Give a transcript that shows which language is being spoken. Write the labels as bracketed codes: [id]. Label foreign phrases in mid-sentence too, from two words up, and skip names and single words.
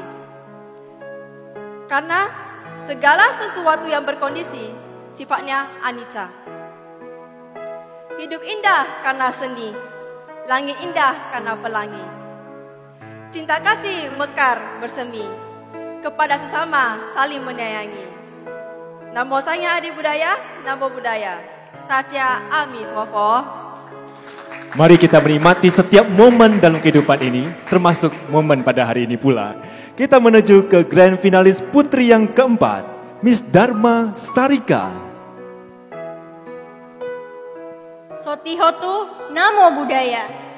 [id] Karena segala sesuatu yang berkondisi sifatnya anicca. Hidup indah karena seni, langit indah karena pelangi. Cinta kasih mekar bersemi, kepada sesama saling menyayangi. [pi] Namo Sangya Adi Budaya, Namo Buddhaya. [zh] Tatya Ami Tuofo. [id] Mari kita menikmati setiap momen dalam kehidupan ini, termasuk momen pada hari ini pula. Kita menuju ke grand finalis putri yang keempat, Miss Dharma Sarika. [pi] Sotihotu Namo Buddhaya.